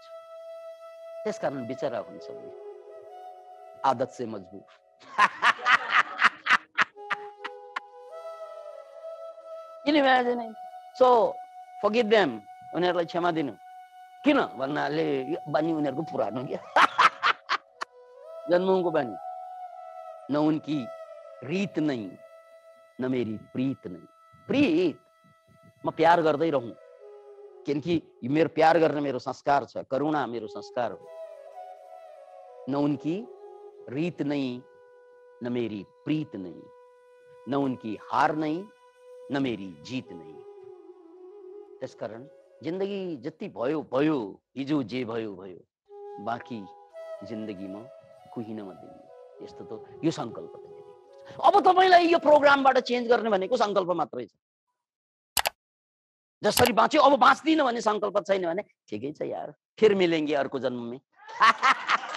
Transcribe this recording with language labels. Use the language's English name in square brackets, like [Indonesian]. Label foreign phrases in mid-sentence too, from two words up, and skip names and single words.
[Nepali] त्यसकारण बिचरा हुन्छ [Hindi] आदत से मजबुर। [English] so forgive them, [Nepali] उनीहरूलाई क्षमा दिनु। किन भन्नाले यो बानी उनीहरूको पुरानो क्या, जन्मको बानी। [Hindi] न उनकी रीत नहीं न मेरी प्रीत नहीं। [Nepali] प्रीत म प्यार गर्दै रहूं, किनकि मेरो प्यार गर्ने मेरो संस्कार छ, करुणा मेरो संस्कार हो। [Hindi] न उनकी रीत नहीं न मेरी प्रीत नहीं, न उनकी हार नहीं न मेरी जीत नहीं। [Nepali] त्यसकारण जिन्दगी जति भयो भयो, हिजो जे भयो भयो, बाँकी जिन्दगीमा कोही नदिने, यस्तो त यो संकल्प त लिनु। अब तपाईलाई यो प्रोग्रामबाट चेन्ज गर्ने भनेको संकल्प मात्रै छ। जसरी बाँच्यो अब बाँच्दिन भन्ने संकल्प छैन भने ठिकै छ यार, [Hindi] फिर मिलेंगे [Nepali] अर्को जन्म में।